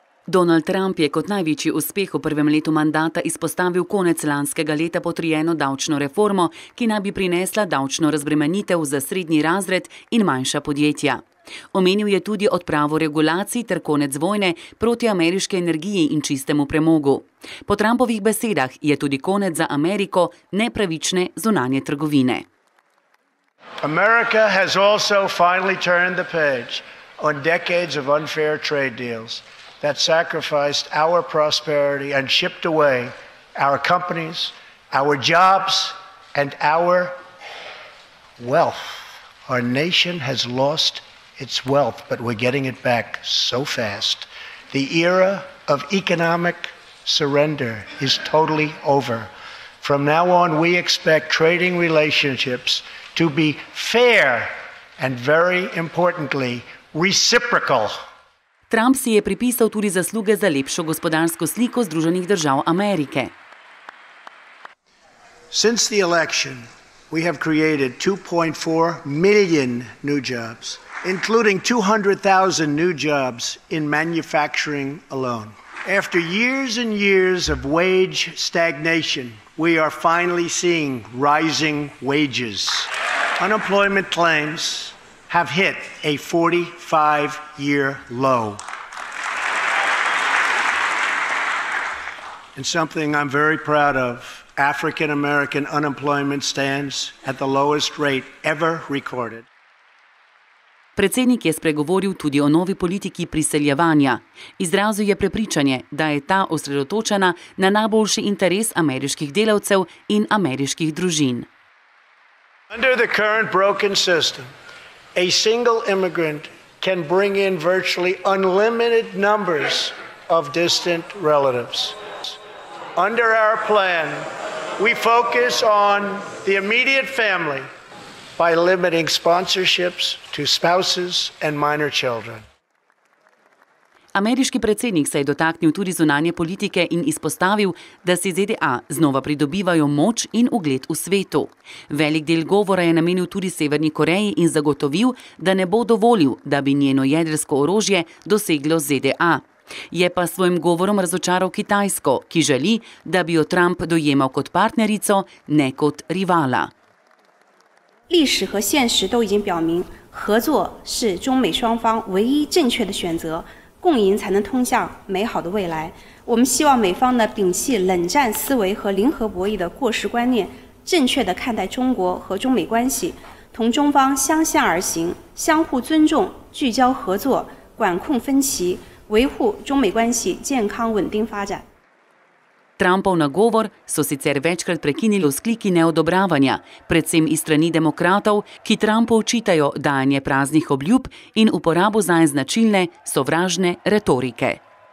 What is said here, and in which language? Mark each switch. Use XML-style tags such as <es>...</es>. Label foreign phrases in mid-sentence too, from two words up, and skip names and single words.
<sl>Donald Trump je kot največji uspeh v prvem letu mandata izpostavil konec lanskega leta potrjeno davčno reformo, ki naj bi prinesla davčno razbremenitev za srednji razred in manjša podjetja. Omenil je tudi odpravo regulacij ter konec vojne proti ameriški energiji in čistemu premogu. Po Trumpovih besedah je tudi konec za Ameriko nepravične zunanje trgovine.</sl> <en>America has also finally turned the page on decades of unfair trade deals that sacrificed our prosperity and shipped away our companies, our jobs, and our wealth. Our nation has lost its wealth, but we're getting it back so fast. The era of economic surrender is totally over. From now on, we expect trading relationships to be fair and, very importantly, reciprocal.</en> <sl>Trump si je pripisal tudi zasluge za lepšo gospodarsko sliko Združenih držav Amerike.</sl> <en>Since the election, we have created 2.4 million new jobs, including 200,000 new jobs in manufacturing alone. After years and years of wage stagnation, we are finally seeing rising wages. Unemployment claims have hit a 45-year low. And something I'm very proud of, African-American unemployment stands at the lowest rate ever recorded.</en> <sl>Predsednik je spregovoril tudi o novi politiki priseljevanja. Izrazil je prepričanje, da je ta osredotočena na najboljši interes ameriških delavcev in ameriških družin.</sl> <en>Under the current broken system, a single immigrant can bring in virtually unlimited numbers of distant relatives. Under our plan, we focus on the immediate family by limiting sponsorships to spouses and minor children.</en> <sl>Ameriški predsednik se je dotaknil tudi zunanje politike in izpostavil, da si ZDA znova pridobivajo moč in ugled v svetu. Velik del govora je namenil tudi Severni Koreji in zagotovil, da ne bo dovolil, da bi njeno jedrsko orožje doseglo ZDA. Je pa s svojim govorom razočaral Kitajsko, ki želi, da bi jo Trump dojemal kot partnerico, ne kot rivala.</sl> <zh>历史和现实都已经表明，合作是中美双方唯一正确的选择，共赢才能通向美好的未来。我们希望美方呢摒弃冷战思维和零和博弈的过时观念，正确的看待中国和中美关系，同中方相向而行，相互尊重，聚焦合作，管控分歧，维护中美关系健康稳定发展。</zh> <sl>Trumpov nagovor so sicer večkrat prekinili vzkliki neodobravanja, predvsem iz strani demokratov, ki Trumpu očitajo dajanje praznih obljub in uporabo zanj značilne sovražne retorike.</sl>